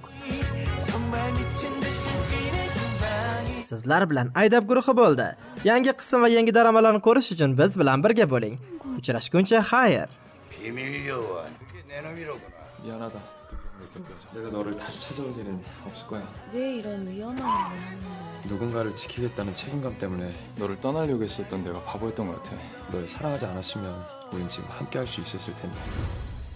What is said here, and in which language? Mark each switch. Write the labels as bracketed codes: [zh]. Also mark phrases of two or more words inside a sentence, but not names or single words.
[ko] 정말 미친 듯이 뛰는 심장이 [uz] Sizlar bilan Aydab guruhi bo'ldi. Yangi qism va yangi dramalarni ko'rish uchun biz bilan birga bo'ling. Uchrashguncha xayr. [ko] 비밀 요원. 그게 내 놈이로구나. 미안하다. 내가 너를 다시 찾아올 일은 없을 거야. 왜 이런 위험한 일을 누군가를 지키겠다는 책임감 때문에 너를 떠나려고 했었던 내가 바보였던 것 같아. 널 사랑하지 않았으면 우린 지금 함께 할 수 있었을 텐데.